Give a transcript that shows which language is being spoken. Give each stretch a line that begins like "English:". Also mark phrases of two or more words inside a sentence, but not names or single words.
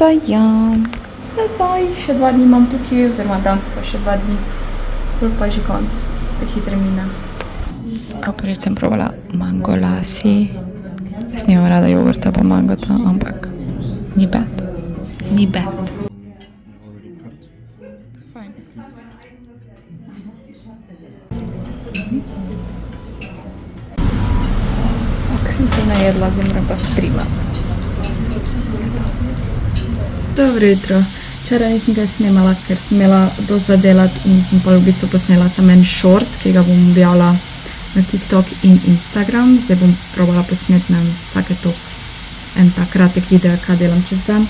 Slovenian: Tako da ja. Nazaj, še 2 dni imam tukaj, oziroma danes pa še 2 dni. Pol pa je že konc, te hitre mine. Oprej sem probala mango lassi. Jaz nimam rada jogurta pa mangota, ampak ni bad.
English: Ni bad. It's fine.
Slovenian: Fak, sem se najedla, zdaj moram pa streamat. Dobro jutro. Včeraj nisem kaj snemala, ker sem imela dosti za delati in sem pa v bistvu posnela samo en short, ki ga bom objavila na TikTok in Instagram. Zdaj bom probala posneti na vsake en tak kratek video, kaj delam čez dan.